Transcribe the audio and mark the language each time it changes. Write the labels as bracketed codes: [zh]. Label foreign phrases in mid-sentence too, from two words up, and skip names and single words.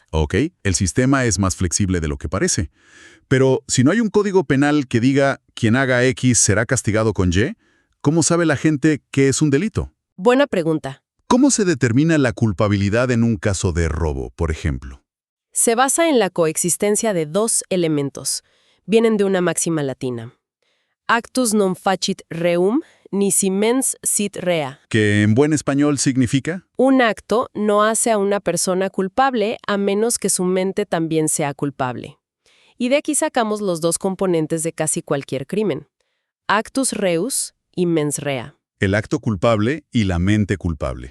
[es] Ok, el sistema es más flexible de lo que parece. Pero si no hay un código penal que diga quien haga X será castigado con Y, ¿cómo sabe la gente qué es un delito? Buena pregunta. ¿Cómo se determina la culpabilidad en un caso de robo, por ejemplo? Se basa en la coexistencia de dos elementos. Vienen de una máxima latina. [la] Actus non facit reum, nisi mens sit rea. [es] ¿Que en buen español significa? Un acto no hace a una persona culpable a menos que su mente también sea culpable. Y de aquí sacamos los dos componentes de casi cualquier crimen. [la] Actus reus y mens rea. [es] El acto culpable y la mente culpable.